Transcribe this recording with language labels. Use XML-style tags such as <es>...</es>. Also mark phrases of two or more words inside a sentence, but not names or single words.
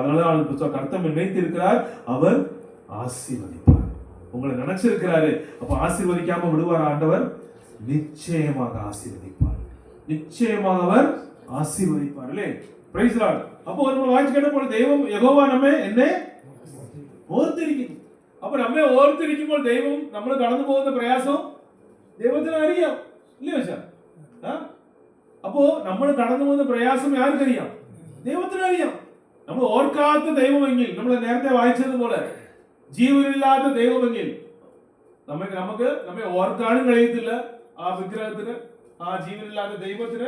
<ta>அதனால கர்த்தர் நினைத்து இருக்கிறார், அவர் ஆசீர்வதிப்பார். உங்களை நினைச்சிருக்கிறாரு, அப்ப ஆசீர்வதிக்காம விடுவார் ஆண்டவர்? நிச்சயமாக ஆசீர்வதிப்பார், நிச்சயமாக அவர் ஆசீர்வதிப்பார் இல்லையே?</ta> <en>Praise the Lord.</en> <ta>அப்போ நம்ம வாட்ச் கேட்ட போல தெய்வம் யெகோவா நம்மை என்ன ഓർത്തിരിക്കുന്നു.</ta> <ml>അപ്പൊ നമ്മെ ഓർത്തിരിക്കുമ്പോൾ ദൈവം നമ്മൾ കടന്നു പോകുന്ന പ്രയാസം ദൈവത്തിന് അറിയാം ഇല്ലേ വെച്ചാ? അപ്പോ നമ്മൾ കടന്നു പോകുന്ന പ്രയാസം ആർക്കറിയാം? ദൈവത്തിന് അറിയാം. നമ്മൾ ഓർക്കാത്ത ദൈവമെങ്കിൽ, നമ്മൾ നേരത്തെ വായിച്ചതുപോലെ ജീവനില്ലാത്ത ദൈവമെങ്കിൽ നമ്മെ ഓർക്കാനും കഴിയത്തില്ല ആ വിഗ്രഹത്തിന്, ആ ജീവനില്ലാത്ത ദൈവത്തിന്.</ml>